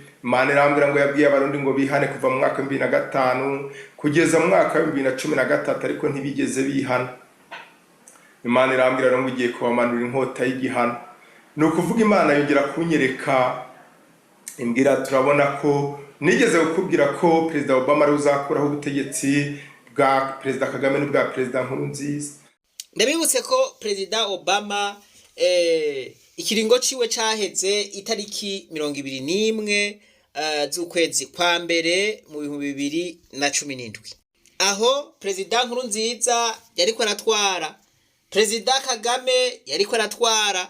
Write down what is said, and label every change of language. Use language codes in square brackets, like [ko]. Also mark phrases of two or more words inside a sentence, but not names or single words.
[rw] Imana irambwira ngo yabwiye abarundi ngo bihane kuva mu mwaka 2005 kugeza mu mwaka 2013 ariko ntibigeze bihana. Imana irambwira ngo igiye kubamanura inkota y'igihano. No kuvuga Imana yongera kunyereka imbwira turabona ko nigeze gukubwira ko Perezida Obama ari uzakuraho ubutegetsi bwa Perezida Kagame n'ubwa Perezida Nkurunziza. [rn] Ndabibutse ko Perezida Obama ikiringo ciwe caheze itariki 21 z'ukwezi kwa mbere mu 2017 aho Perezida Nkurunziza yariko aratwara, Perezida Kagame yariko aratwara.